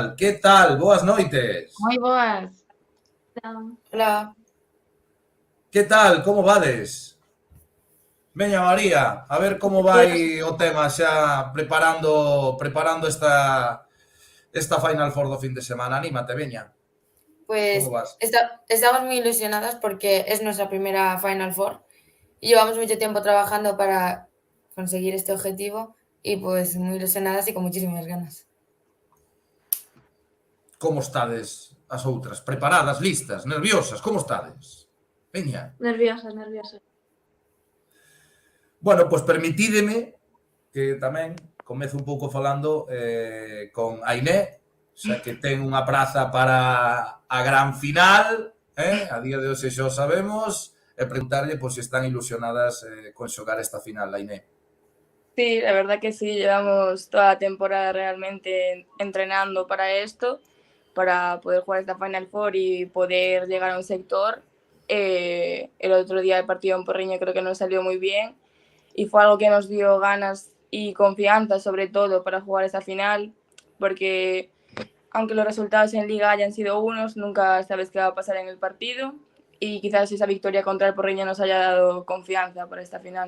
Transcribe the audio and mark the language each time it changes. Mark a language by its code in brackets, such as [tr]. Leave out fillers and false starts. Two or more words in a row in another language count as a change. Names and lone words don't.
[gl] Que tal? Boas noites. Moi boas. Hola. Que tal? Como vades? Veña, María, a ver como vai o tema xa preparando esta Final Four do fin de semana. Anímate, veña. [es] Pues ¿Cómo vas? estamos muy ilusionadas porque es nuestra primera Final Four y llevamos mucho tiempo trabajando para conseguir este objetivo y pues muy ilusionadas y con muchísimas ganas. [gl] Como estades as outras? Preparadas, listas, nerviosas? Como estades? Veña. Nerviosa. Bueno, pois permitídeme que tamén comezo un pouco falando con Ainé, xa que ten unha praza para a gran final, a día de hoxe xa o sabemos, e preguntarlle pois, se están ilusionadas con xogar esta final, Ainé. [es] Sí, la verdad que sí, llevamos toda la temporada realmente entrenando para esto, para poder jugar esta Final Four y poder llegar a un sector. El otro día el partido en Porriño creo que nos salió muy bien y fue algo que nos dio ganas y confianza sobre todo para jugar esta final, porque aunque los resultados en Liga hayan sido unos, nunca sabes qué va a pasar en el partido y quizás esa victoria contra el Porriño nos haya dado confianza para esta final.